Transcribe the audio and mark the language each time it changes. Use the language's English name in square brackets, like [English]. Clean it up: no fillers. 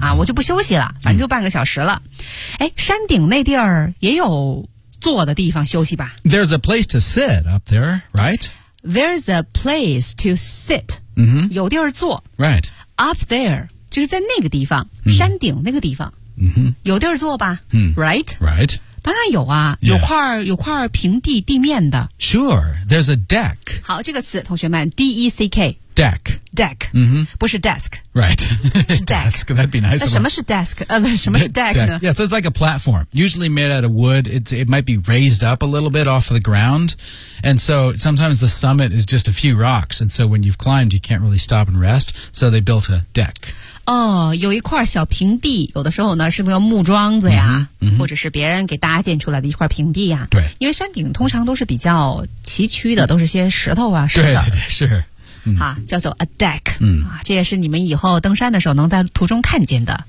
[Chinese] 啊，我就不休息了，反正就半个小时了。哎、mm-hmm. ，山顶那地儿也有坐的地方休息吧 [English] ？There's a place to sit up there, right? There's a place to sit.、 Mm-hmm. [Chinese] 有地儿坐。 [English] Right. Up there [Chinese] 就是在那个地方， mm-hmm. 山顶那个地方、 mm-hmm. 有地儿坐吧、 mm-hmm. [English] ？Right. Right. [Chinese] 当然有啊、 [English] yeah. [Chinese] 有块平地地面的。 [English] Sure, there's a deck. [Chinese] 好，这个词同学们 D-E-C-K. [English] Deck. Deck.、 Mm-hmm. [Chinese] 不是 desk. [English] Right. desk. That'd be nice. [Chinese] 那什么是 desk? 什么是 deck, deck 呢 [English] Yeah, so it's like a platform. Usually made out of wood. It might be raised up a little bit off the ground. And so sometimes the summit is just a few rocks. And so when you've climbed, you can't really stop and rest. So they built a deck. [Chinese] 哦，有一块小平地，有的时候呢是那个木桩子呀、嗯嗯、或者是别人给搭建出来的一块平地呀。对。因为山顶通常都是比较崎岖的、嗯、都是些石头啊石子。对对是。啊、嗯、叫做 a deck、嗯。啊这也是你们以后登山的时候能在途中看见的。